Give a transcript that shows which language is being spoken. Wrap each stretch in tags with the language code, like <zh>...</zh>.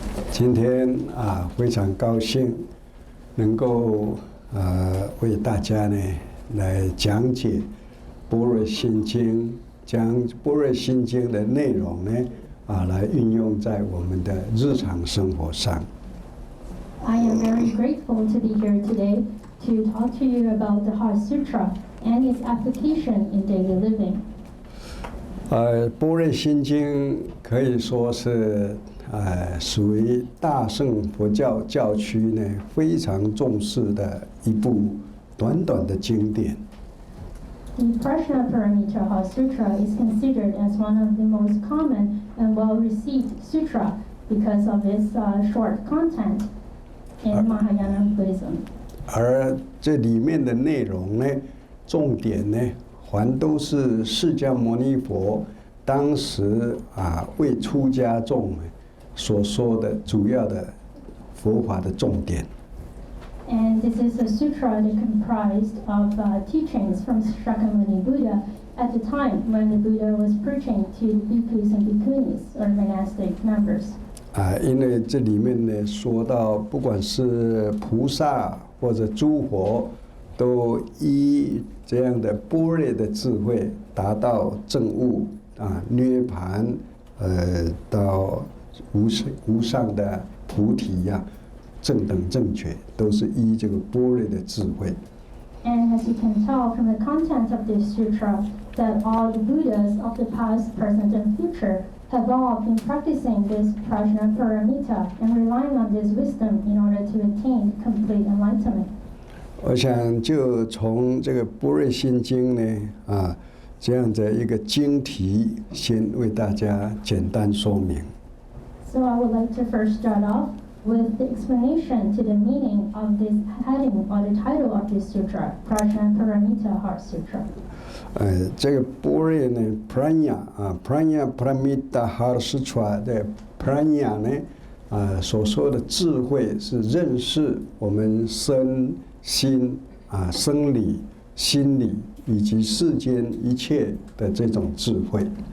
<zh>今天非常高兴能够为大家呢来讲解《般若心经》，将《般若心经》的内容呢来运用在我们的日常生活上。</zh> <en>I am very grateful to be here today to talk to you about the Heart Sutra and its application in daily living.</en> <zh>般若心经可以说是属于大乘佛教教区呢非常重视的一部短短的经典。</zh> <en>The Prajnaparamita Heart Sutra is considered as one of the most common and well-received sutra because of its short content in Mahayana Buddhism.</en> <zh>而这里面的内容呢，重点呢，还都是释迦牟尼佛当时为出家众所说的主要的佛法的重点。</zh> <en>And this is a sutra that comprised of teachings from Shakyamuni Buddha at the time when the Buddha was preaching to the bhikkhus and bhikkhunis, or monastic members.</en> <zh>因为这里面呢说到，不管是菩萨或者诸佛，都依这样的般若的智慧，达到证悟涅槃，到无上的菩提呀。正等正觉都是依这个般若的智慧。</zh> <en>And as you can tell from the content of this sutra, that all the Buddhas of the past, present, and future have all been practicing this Prajnaparamita and relying on this wisdom in order to attain complete enlightenment.</en> <zh>我想就从这个般若心经呢，这样的一个经题，先为大家简单说明。</zh> <en>So I would like to first start off with the explanation to the meaning of this heading or the title of this sutra, Prajnaparamita Heart Sutra.</en> <zh>这个般若呢 ，Prajna Paramita Heart Sutra 的 Prajna 呢，所说的智慧是认识我们身心生理、心理以及世间一切的这种智慧。</zh>